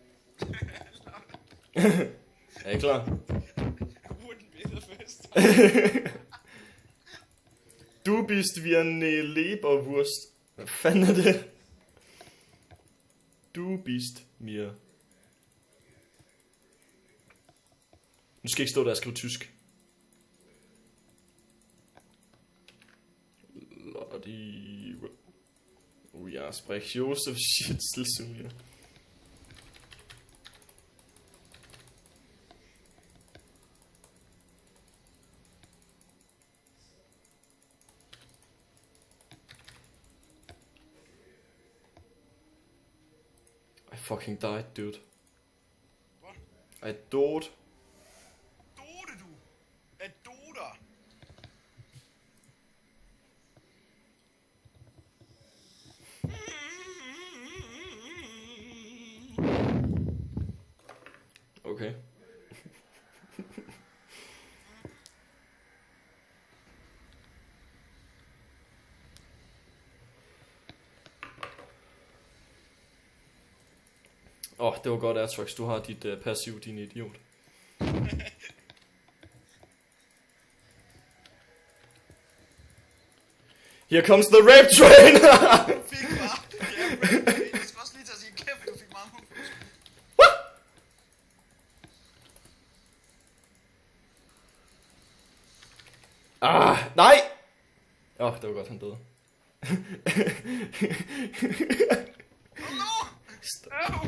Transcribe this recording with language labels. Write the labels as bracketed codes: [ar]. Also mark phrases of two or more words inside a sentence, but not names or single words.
[da] Er I klar? [de] Du bist wie eine Leberwurst. [da] Hvad fanden er det? [de] Du bist mir. [da] Nu skal jeg ikke stå der og skrive tysk. Lottie. [de] Ja, sprech Josef Schitzel zu mir. [en] I fucking died, dude. What? I died. [da] Dode du? Er doder? Okay. Det var godt, Atrox. Du har dit passiv, din idiot. [en] Here comes the rape train! [da] Du fik bare... Jeg skal også lige til at sige kæft, du fik meget hund. Nej! Det var godt, han døde. [en] Oh no! Au!